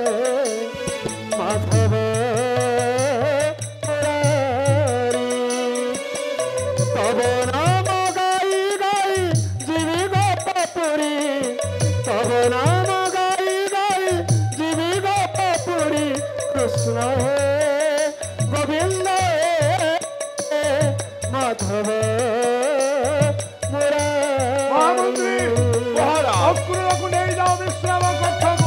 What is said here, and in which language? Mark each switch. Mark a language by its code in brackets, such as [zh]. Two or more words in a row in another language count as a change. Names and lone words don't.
[bn] মাধব তব নাম গাই গাই জীবি গোপপুরী তব নাম গাই গাই জীবি গোপপুরী কৃষ্ণ হে গোবিন্দ হে মাধব মহামন্ত্রী অক্রুরকে নিয়ে যাও বিশ্রাম কক্ষকে।